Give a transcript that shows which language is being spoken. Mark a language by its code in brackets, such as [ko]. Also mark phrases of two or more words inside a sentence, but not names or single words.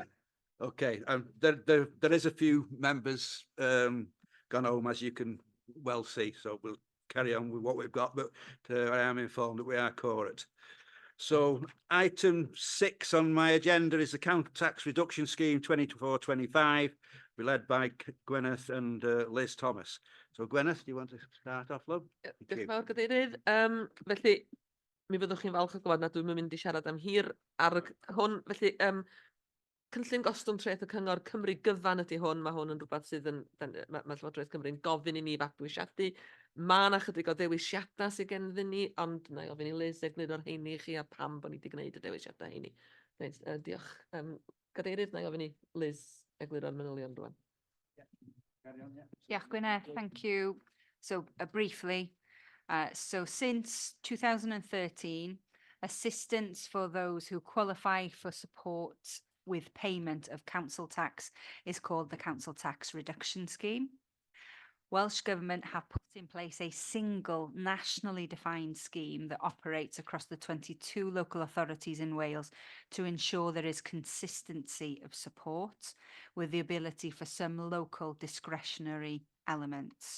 [en] Okay, there is a few members gone home, as you can well see, so we'll carry on with what we've got, but I am informed that we are quorate. So item 6 on my agenda is the Council Tax Reduction Scheme 24-25, be led by Gwyneth and Liz Thomas. So Gwyneth, do you want to start off, love? [cy] Diolch yn fawr, Cadeirydd. Felly, mi fyddwch chi'n falch o gwybod nad dwi'n mynd i siarad am hir ar hwn. Felly, cynllun gostwng treth y Cyngor Cymru gyfan ydy hwn. Mae hwn yn rhywbeth sydd yn, mae Llywodraeth Cymru'n gofyn i ni fabwysiadu. Mae yna chydig o ddewisiadau sydd genddyn ni, ond na i ofyn i Liz egluro'r heini i chi a pam bod ni wedi gwneud y dewisiadau heini. Diolch. Cadeirydd, na i ofyn i Liz egluro'r manylion rwan. Diolch Gwyneth, [en] thank you. So briefly, So since 2013, assistance for those who qualify for support with payment of council tax is called the Council Tax Reduction Scheme. Welsh Government have put in place a single nationally defined scheme that operates across the 22 local authorities in Wales to ensure there is consistency of support with the ability for some local discretionary elements.